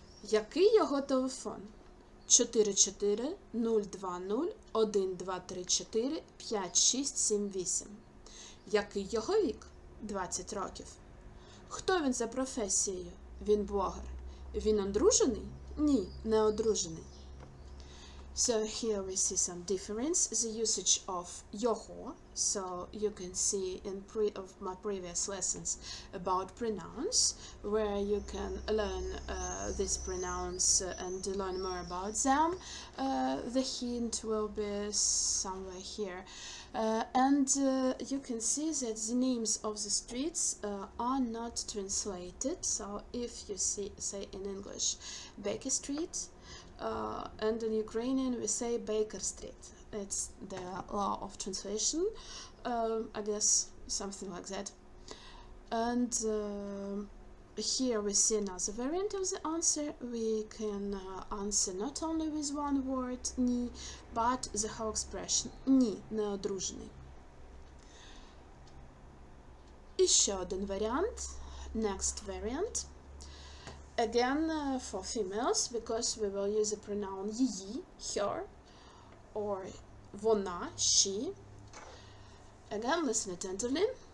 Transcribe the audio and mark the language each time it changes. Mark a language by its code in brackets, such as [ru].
[uk] Який його телефон? 44 020 1234 5678. Який його вік? 20 років. Хто він за професією? Він блогер. Він одружений? Ні, не одружений. [en] So here we see some difference, the usage of його. So you can see in my previous lessons about pronouns, where you can learn these pronouns and learn more about them. The hint will be somewhere here. And you can see that the names of the streets are not translated. So if you say in English Baker Street, and in Ukrainian we say Baker Street. It's the law of translation, I guess, something like that. And here we see another variant of the answer. We can answer not only with one word, ні, but the whole expression [uk] ні, неодружений. І ще один варіант, [en] next variant. Again, for females, because we will use the pronoun її, her, or вона, she. Again, listen attentively.